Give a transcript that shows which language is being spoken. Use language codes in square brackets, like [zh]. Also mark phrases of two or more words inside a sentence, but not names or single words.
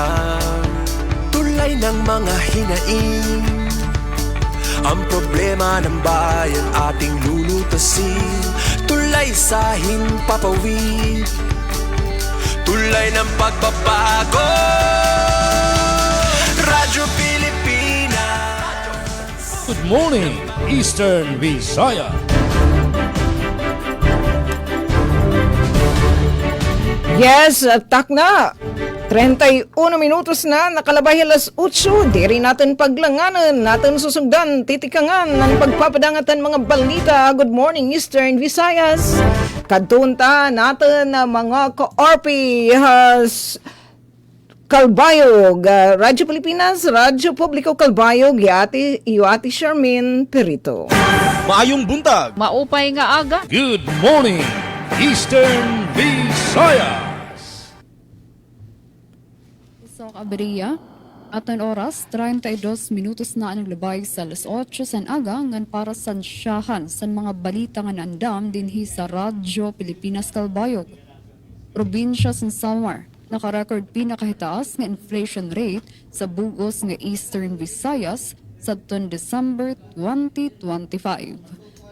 [tl] Tulay ng mga hinaing, ang problema ng bayan ating lulutasin. Tulay sa himpapawid, tulay ng pagbabago. Radyo Pilipinas. [en] Good morning, Eastern Visaya. [war] Yes, tak na. 31 minutos na, nakalabay alas 8. Di rin natin paglanganan, natin susugdan, titikangan ng pagpapadangatan mga balita. [en] Good morning, [war] Eastern Visayas. Kadunta natin na mga ka-RP Kalbayog, Radyo Pilipinas, Radyo Publiko Kalbayog, Iwati Charmaine Perito. [ceb] Maayong buntag. [war] Maupay nga aga. [en] Good morning, Eastern Visaya. [war] Sa Aberia, atan oras, 32 minutos na ang naglabay sa alas 8 san aga ngan para sa siyahan sa mga balita nga naandam dinhi sa Radyo Pilipinas Kalbayog. Probinsya sa Samar, nakarecord pinakahitaas nga inflation rate sa bugos nga Eastern Visayas sa tuwan December 2025.